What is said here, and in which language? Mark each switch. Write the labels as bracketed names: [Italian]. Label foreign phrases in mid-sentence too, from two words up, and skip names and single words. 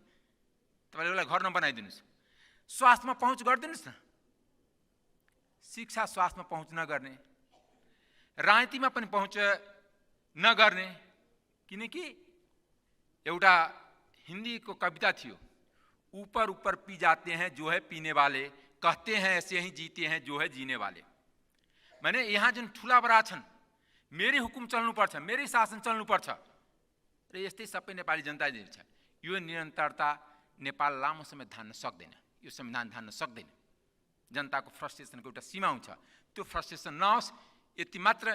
[Nepali] तपाईँले उसलाई घर नबनाइदिनुहोस्। स्वास्थ्यमा पहुँच गरिदिनुहोस् न। शिक्षा स्वास्थ्यमा पहुँच नगर्ने, राजनीतिमा पनि पहुँच नगर्ने, किनकि एउटा हिन्दीको कविता थियो, [Hindi] ऊपर ऊपर पी जाते हैं जो है पीने वाले, कहते हैं ऐसे ही जीते हैं जो है जीने वाले। [Nepali] माने यहाँ जुन ठुला बडा छन्, मेरै हुकुम चल्नुपर्छ, मेरै शासन चल्नुपर्छ र यस्तै सबै नेपाली जनता छ। यो निरन्तरता नेपाल लामो समय धान्न सक्दैन, यो संविधान धान्न सक्दैन। जनताको फ्रस्ट्रेसनको एउटा सीमा हुन्छ, त्यो फ्रस्ट्रेसन नहोस् यति मात्र।